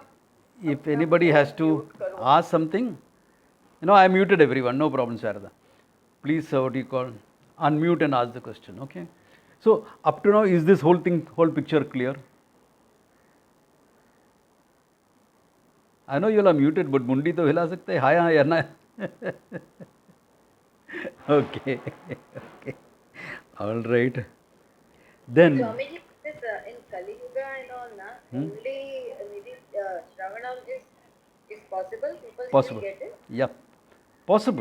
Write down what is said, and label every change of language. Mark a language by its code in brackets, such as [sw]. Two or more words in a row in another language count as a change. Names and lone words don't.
[en] If anybody has to ask something, I muted everyone. No problem, Sharda. Please, what do you call? Unmute and ask the question. Okay. So up to now, is this whole picture clear? I know you all are muted, but [hi] मुंडी तो हिला सकते है. Haan, ya na. [en] Okay. Okay. All right. Then. Swamiji, this in Kali Yuga and all, only Shravanam is possible. People Possible. get it. Yeah. Possible.